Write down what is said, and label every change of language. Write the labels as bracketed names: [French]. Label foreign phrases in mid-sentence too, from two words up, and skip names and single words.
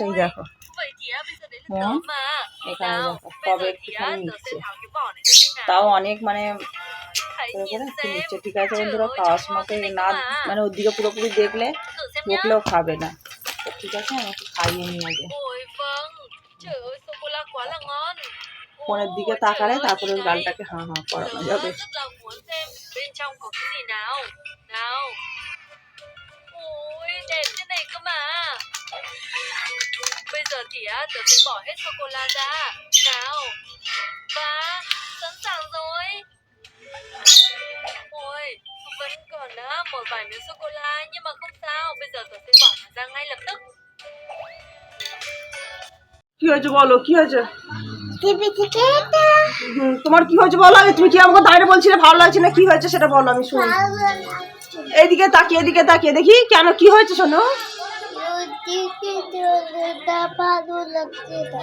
[Bangla] এই দেখো ফোন, এখানে দেখো কবে একটুখানি নিচ্ছে, তাও অনেক মানে নিচ্ছে। ঠিক আছে বন্ধুরা, খাওয়ার সময় না মানে ওর দিকে পুরোপুরি দেখলে বকলেও খাবে না, তো ঠিক আছে আমাকে খাইয়ে নিয়ে আগে। ফোনের দিকে তাকালে তারপরে ওর গালটাকে হাঁ হাঁ করানো যাবে। [Vietnamese] Bây giờ thì tớ sẽ bỏ hết sô cô la ra. Nào. Và sẵn sàng rồi. vài miếng sô cô la nhưng mà không sao, bây giờ tôi sẽ bỏ nó ra ngay lập tức. [Bangla] কি হয়েছে বলো, কি হয়েছে? টিভি থেকে এটা তোমার কি হয়েছে বলো আগে। তুমি কি আমাকে দাঁড়িয়ে বলছিলে ভালো লাগছে না, কি হয়েছে সেটা বলো, আমি শুনি। ভালো লাগছে। এদিকে তাকিয়ে দেখি কেন, কি হয়েছে শোনো। ওদিকে চলে ভালো লাগছে না।